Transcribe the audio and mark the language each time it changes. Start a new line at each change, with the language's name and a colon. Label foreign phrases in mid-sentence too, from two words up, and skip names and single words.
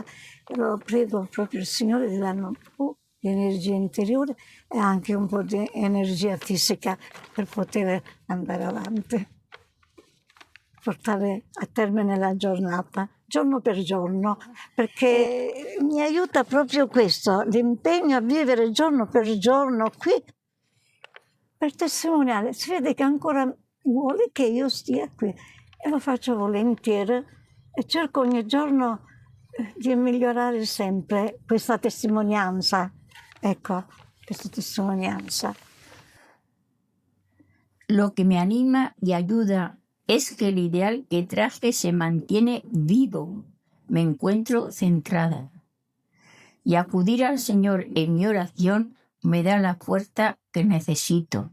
Italian: E lo prego proprio il Signore di darmi un po' di energia interiore e anche un po' di energia fisica per poter andare avanti, portare a termine la giornata, giorno per giorno, perché mi aiuta proprio questo, l'impegno a vivere giorno per giorno qui, per testimoniare. Si vede che ancora vuole che io stia qui e lo faccio volentieri e cerco ogni giorno di migliorare sempre questa testimonianza. Ecco, questa testimonianza.
Spanish: Lo que me anima y ayuda es que el ideal que traje se mantiene vivo. Me encuentro centrada. Y acudir al Señor en mi oración me da la fuerza que necesito.